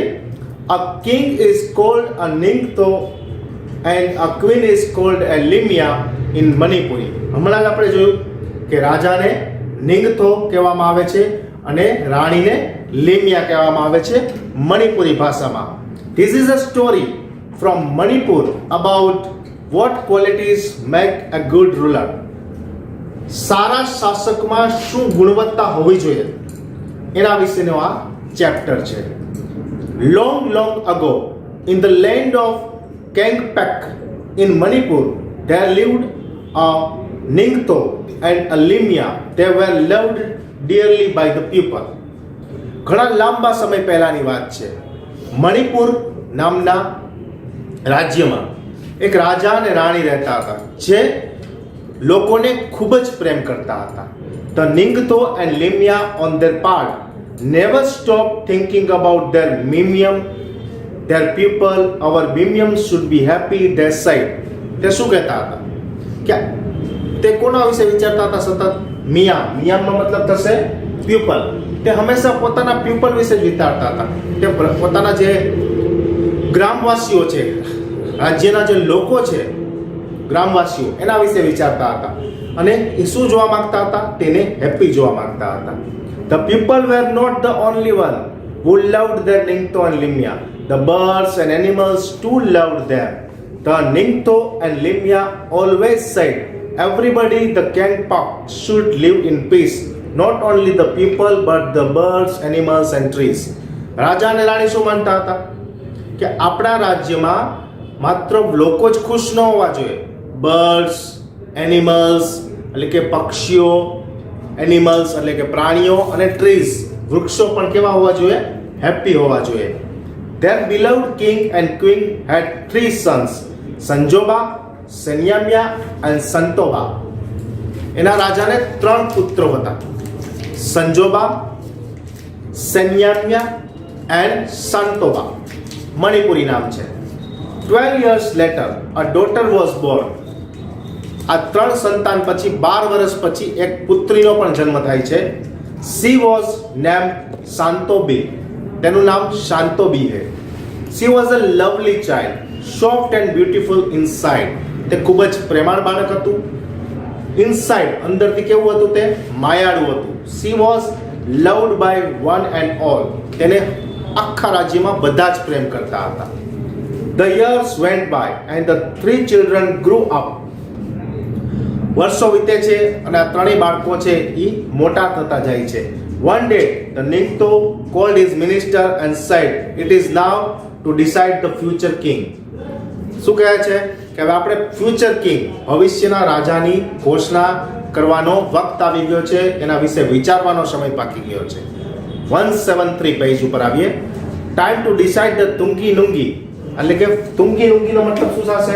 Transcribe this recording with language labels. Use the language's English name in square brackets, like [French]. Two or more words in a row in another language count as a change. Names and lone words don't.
[English] A king is called a Ningto and a queen is called a Limia in Manipuri. [Gujarati] હમણાં આપણે જોયું કે રાજાને નિંગતો કહેવામાં આવે છે અને રાણીને લિમિયા કહેવામાં આવે છે મણિપુરી ભાષામાં. [English] This is a story from Manipur about what qualities make a good ruler. [Gujarati] સારા શાસકમાં શું ગુણવત્તા હોવી જોઈએ એના વિશેનો આ ચેપ્ટર છે. [English] Long ago in the land of Kangpak in Manipur there lived a Ningto and a Limia. They were loved dearly by the people. [Gujarati] ઘણા લાંબા સમય પહેલાની વાત છે. મણિપુર નામના રાજ્યમાં એક રાજા અને રાણી રહેતા હતા જે લોકોને ખૂબ જ પ્રેમ કરતા હતા. [English] The Ningto and Limia on their part never stopped thinking about their mimium, their people. Our mimium should be happy their side. [Gujarati] તે શું કહેતા હતા કે તે કોના વિશે વિચારતા હતા સતત? મિયા, મિયામનો મતલબ થશે પ્યુપલ. તે હંમેશા પોતાના પ્યુપલ વિશે જ વિચારતા હતા. તે પોતાના જે ગ્રામવાસીઓ છે, રાજ્યના જે લોકો છે, ગ્રામવાસીઓ, એના વિશે વિચારતા હતા અને એ શું જોવા માંગતા હતા? તેને હેપી જોવા માંગતા હતા. [English] The people were not the only one who loved their Ningto and Limia. The birds and animals too loved them. The Ningto and Limia always said everybody the Kangpak should live in peace. Not only the people but the birds, animals and trees. [Gujarati] રાજા અને રાણી શું માનતા હતા કે આપણા રાજ્યમાં માત્ર લોકો જ ખુશ ન હોવા જોઈએ. બર્ડ્સ, એનિમલ્સ એટલે કે પક્ષીઓ, એનિમલ્સ એટલે કે પ્રાણીઓ, અને ટ્રીઝ વૃક્ષો પણ કેવા હોવા જોઈએ? હેપી હોવા જોઈએ. [English] Their beloved king and queen had 3 sons, સંજોબા, સેન્યામ્યા and સંતોબા. [Gujarati] એના રાજાને 3 પુત્રો હતા, સંજોબા, સેન્યામ્યા and સંતોબા. મણિપુરી નામ છે. [English] 12 years later a daughter was born. [Gujarati] આ 3 સંતાન પછી 12 વર્ષ પછી એક પુત્રીનો પણ જન્મ થાય છે. [English] She was named શાંતોબી. [Gujarati] તેનું નામ શાંતોબી છે. [English] She was a lovely child, soft and beautiful inside. [Gujarati] તે ખૂબ જ પ્રેમાળ બાળક હતું. Inside અંદરથી કેવું હતું? તે માયાળું હતું. [English] She was loved by one and all. [Gujarati] તેને આખા રાજ્યમાં બધા જ પ્રેમ કરતા હતા. [English] The years went by and the 3 children grew up. [Gujarati] વર્ષો વીતે છે અને આ 3 બાળકો છે એ મોટા થતા જાય છે. [English] One day the Ningto called his minister and said, "It is now to decide the future king." [Gujarati] શું કહે છે કે હવે આપણે [English] future king, [Gujarati] ભવિષ્યના રાજાની ઘોષણા કરવાનો વખત આવી ગયો છે, એના વિશે વિચારવાનો સમય પાકી ગયો છે. 173 પેજ ઉપર આવીએ. [English] time to decide the [Gujarati] તુંગી નુંગી, એટલે કે તુંગી નુંગીનો મતલબ શું થશે?